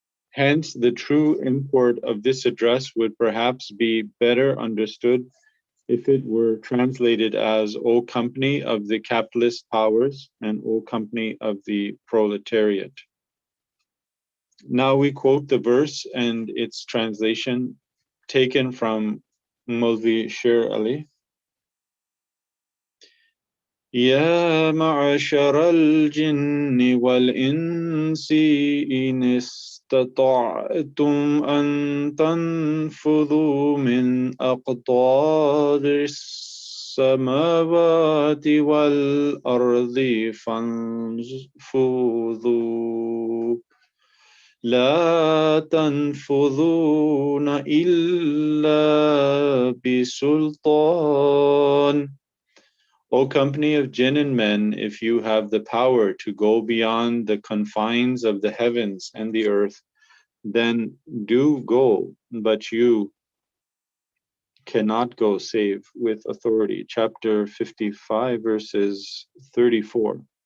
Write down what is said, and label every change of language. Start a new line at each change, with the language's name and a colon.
English: Hence, the true import of this address would perhaps be better understood if it were translated as O company of the capitalist powers and O company of the proletariat. Now we quote the verse and its translation taken from Maulvi Sher Ali.
Arabic: يا معشر الجن والإنس إن استطعتم أن تنفذوا من أقطار السماوات والأرض فانفذوا لا تنفذون إلا بسلطان.
English: O company of jinn and men, if you have the power to go beyond the confines of the heavens and the earth, then do go, but you cannot go save with authority. Chapter 55, verses 34.